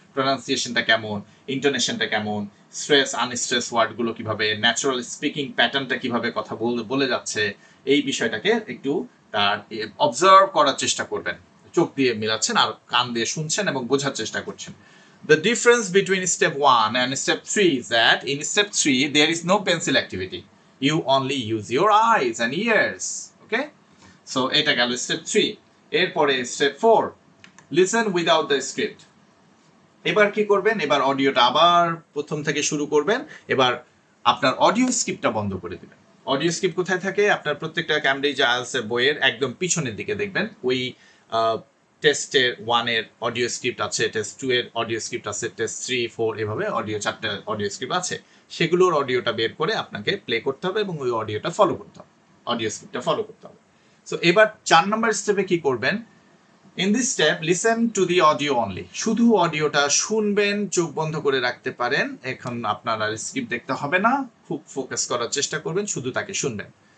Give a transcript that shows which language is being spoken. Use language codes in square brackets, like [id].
[bn] প্রনাউন্সিয়েশনটা কেমন, ইন্টোনেশনটা কেমন, stress unstress ওয়ার্ডগুলো কিভাবে, ন্যাচারাল স্পিকিং প্যাটার্নটা কিভাবে কথা বলে যাচ্ছে, এই বিষয়টাকে একটু তার অবজার্ভ করার চেষ্টা করবেন। চোখ দিয়ে মিলাচ্ছেন আর কান দিয়ে শুনছেন এবং বোঝার চেষ্টা করছেন। [en] The difference between step 1 and step 3 is that in step 3 there is no pencil activity. You only use your eyes and ears. Okay? So [bn] এটা গেল [en] step 3. [bn] এরপরে [en] step 4. Listen without the script. [bn] এবার কি করবেন? এবার অডিওটা আবার প্রথম থেকে শুরু করবেন। এবার আপনার অডিও স্ক্রিপ্টটা বন্ধ করে দিবেন। অডিও স্ক্রিপ্ট কোথায় থাকে? আপনার প্রত্যেকটা ক্যামব্রিজ আইএলটিএস বইয়ের একদম পিছনের দিকে দেখবেন ওই টেস্টের 1 এর অডিও স্ক্রিপ্ট আছে, টেস্ট 2 এর অডিও স্ক্রিপ্ট আছে, টেস্ট 3, 4 এভাবে অডিও 4টা অডিও স্ক্রিপ্ট আছে। সেগুলোর অডিওটা বের করে আপনাকে প্লে করতে হবে এবং ওই অডিওটা ফলো করতে হবে, অডিও স্ক্রিপ্টটা ফলো করতে হবে। সো এবার 4 নম্বর স্টেপে কি করবেন? [en] In this step, listen to the audio only. [bn] শুধু অডিওটা শুনবেন, চোখ বন্ধ করে রাখতে পারেন। এখন আপনার আর স্ক্রিপ্ট দেখতে হবে না, খুব ফোকাস করার চেষ্টা করবেন, শুধু তাকে শুনবেন।